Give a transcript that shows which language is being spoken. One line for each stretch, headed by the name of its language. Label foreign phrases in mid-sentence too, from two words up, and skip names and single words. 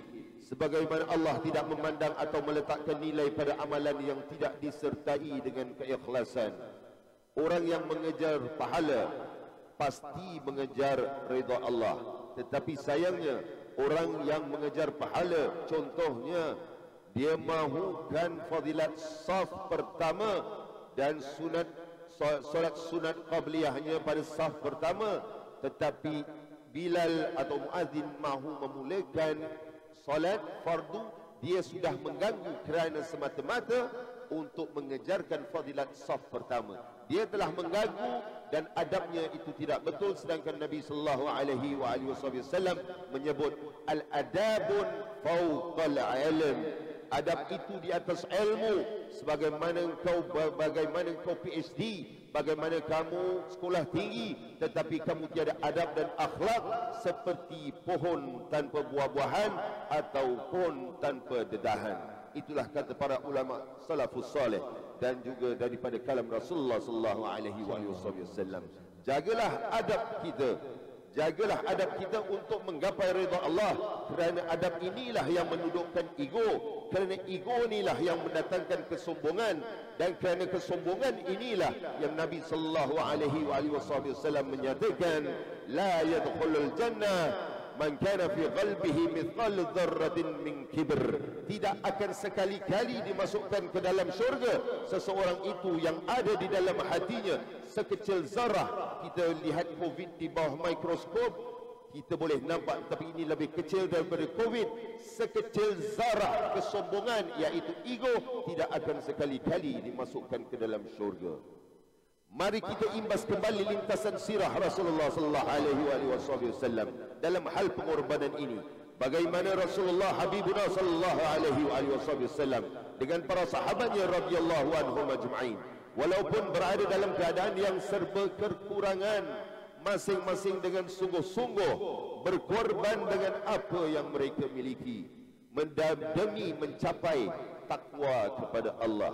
Malay: Sebagaimana Allah tidak memandang atau meletakkan nilai pada amalan yang tidak disertai dengan keikhlasan. Orang yang mengejar pahala pasti mengejar redha Allah. Tetapi sayangnya, orang yang mengejar pahala, contohnya dia mahukan fadilat saf pertama dan solat sunat qabliyahnya pada saf pertama, tetapi Bilal atau muazzin mahu memulakan solat fardu, dia sudah mengganggu kerana semata-mata untuk mengejarkan fadilat saf pertama. Dia telah mengganggu dan adabnya itu tidak betul. Sedangkan Nabi
Arabic: صلى الله عليه وسلم
Malay: menyebut
Arabic: الأدب فوق العلم.
Malay: Adab itu di atas ilmu. Sebagaimana engkau PhD, bagaimana kamu sekolah tinggi tetapi kamu tiada adab dan akhlak, seperti pohon tanpa buah-buahan atau pohon tanpa dedahan. Itulah kata para ulama
Arabic: السلف الصالح
Malay: dan juga daripada kalam Rasulullah
Arabic: صلى الله عليه وسلم.
Malay: Jagalah adab kita. Jagalah adab kita untuk menggapai redha Allah. Kerana adab inilah yang menundukkan ego. Kerana ego inilah yang mendatangkan kesombongan. Dan kerana kesombongan inilah yang Nabi
Arabic: صلى الله عليه وسلم
Malay: menyatakan,
Arabic: لا يدخل الجنة من كان في قلبه مثقال ذرة من كبر.
Malay: Tidak akan sekali-kali dimasukkan ke dalam syurga seseorang itu yang ada di dalam hatinya sekecil zarah. Kita lihat COVID di bawah mikroskop, kita boleh nampak, tapi ini lebih kecil daripada COVID. Sekecil zarah kesombongan, iaitu ego, tidak akan sekali-kali dimasukkan ke dalam syurga. Mari kita imbas kembali lintasan sirah Rasulullah
Arabic: صلى الله عليه وسلم
Malay: dalam hal pengorbanan ini. Bagaimana Rasulullah Habibuna
Arabic: صلى الله عليه وسلم
Malay: dengan para sahabatnya
Arabic: رضي الله عنهم أجمعين,
Malay: walaupun berada dalam keadaan yang serba kekurangan, masing-masing dengan sungguh-sungguh berkorban dengan apa yang mereka miliki demi mencapai takwa kepada Allah.